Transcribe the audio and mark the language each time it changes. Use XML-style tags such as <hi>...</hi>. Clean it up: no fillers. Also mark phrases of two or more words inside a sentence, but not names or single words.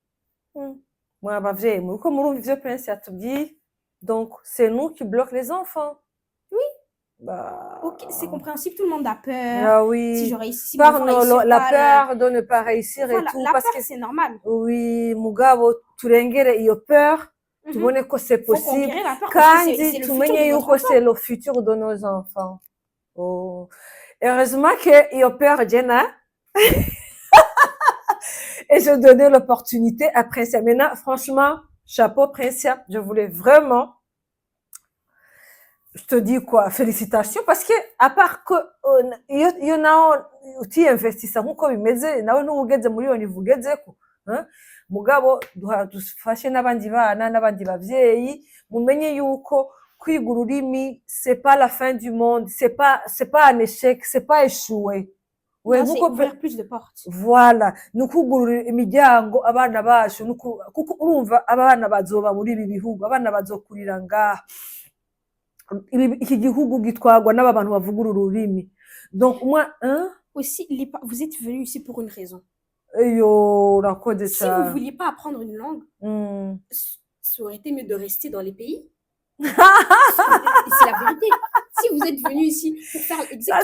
<fr>Donc, c'est nous qui bloquons les enfants. Oui. Bah... Ok, c'est compréhensible, tout le monde a peur. Ah oui. Si je réussis, la peur de ne pas réussir voilà, et tout. La parce peur, que c'est normal. Oui,</fr> <rn>Mugabo, turengere iyo peur.</rn> <fr>Tu vois que c'est possible. Quand c'est le futur de nos enfants. Oh. Heureusement que iyo peur, Jenna. Et je donnais l'opportunité à Princia. Maintenant, franchement, chapeau Princia, je voulais vraiment, je te dis quoi, félicitations, parce que à part que il y en a qui investissent</fr> <rn>nkuko bimeze nawe n'ugeze muri yo nivugeze ko mugabo dufashe n'abandi bana n'abandi bavyeyi mumenye yuko kwiga ururimi</rn> <fr>c'est pas la fin du monde, c'est pas un échec, c'est pas échouer. Ouais, c'est ouvrir plus de portes. Voilà,</fr> <rn>nukugurura imiryango abana bacu kuko urumva abana bazoba muri ibi bihugu, abana bazokurira ngaha. Iki gihugu gitwagwa n'abantu bavuga ururimi.</rn> <fr>Donc moi, aussi vous êtes venu ici pour une raison. Si vous vouliez pas apprendre une langue, ça aurait été mieux de rester dans les pays. C'est la vérité. Si vous êtes venu ici pour faire exactement</fr>